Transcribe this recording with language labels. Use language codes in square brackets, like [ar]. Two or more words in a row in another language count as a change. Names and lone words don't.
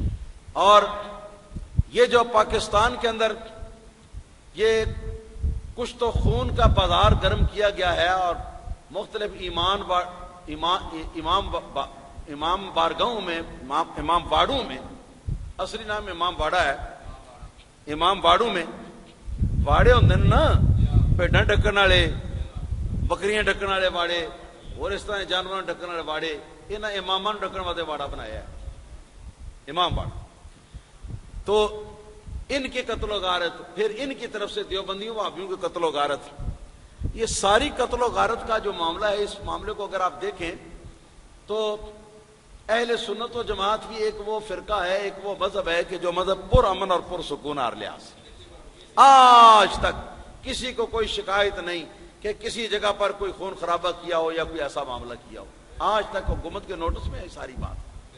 [ur] اور یہ جو پاکستان کے اندر یہ کچھ تو خون کا بازار گرم کیا گیا ہے، اور مختلف امام بارگاہوں میں، امام باڑوں میں، اصلی نام امام باڑا ہے، [pa] امام باڑوں میں واڑے ہوندے نا، بھیڈاں ڈکن والے، بکریاں ڈکن والے واڑے، اور اس طرح جانوراں ڈکن والے واڑے، انہاں اماماں نوں ڈکن واسطے واڑا بنایا ہے امام باڑا۔ [ur] تو ان کے قتل و غارت، پھر ان کی طرف سے دیوبندیوں وہابیوں کے قتل و غارت، یہ ساری قتل و غارت کا جو معاملہ ہے، اس معاملے کو اگر آپ دیکھیں تو اہل سنت و جماعت بھی ایک وہ فرقہ ہے، ایک وہ مذہب ہے کہ جو مذہب پر امن اور پر سکون اور لحاظ، آج تک کسی کو کوئی شکایت نہیں کہ کسی جگہ پر کوئی خون خرابہ کیا ہو یا کوئی ایسا معاملہ کیا ہو، آج تک حکومت کے نوٹس میں ہے ساری بات۔